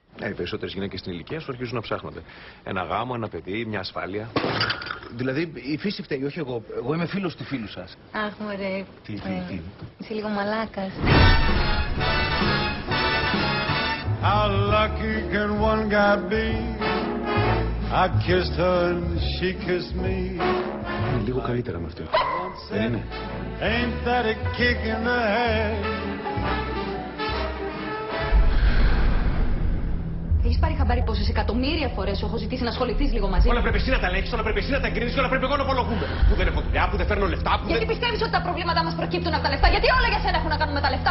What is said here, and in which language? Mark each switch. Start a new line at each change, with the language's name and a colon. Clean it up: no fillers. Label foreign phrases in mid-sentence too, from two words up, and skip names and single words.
Greek: οι περισσότερες γυναίκες στην ηλικία σου αρχίζουν να ψάχνονται. Ένα γάμο, ένα παιδί, μια ασφάλεια. Δηλαδή η φύση φταίει, όχι εγώ. Εγώ είμαι φίλος του φίλου σας. Αχ, μωρέ. Τι. Είσαι λίγο μαλάκας.
English: How lucky can one guy be? I kissed her and she kissed me.
Greek: Είναι λίγο καλύτερα με αυτή. Δεν είναι?
English: Ain't that a kick in the head?
Greek: Έχεις πάρει χαμπάρι πόσες εκατομμύρια φορές σου έχω ζητήσει να ασχοληθείς λίγο μαζί? Όλα πρέπει εσύ να τα ελέγχεις, όλα πρέπει εσύ να τα εγκρίνεις και όλα πρέπει εγώ να απολογούμε. Που δεν έχω δουλειά, που δεν φέρνω λεφτά, που Γιατί πιστεύεις ότι τα προβλήματά μας προκύπτουν από τα λεφτά? Γιατί όλα για σένα έχουν να κάνουν με τα λεφτά?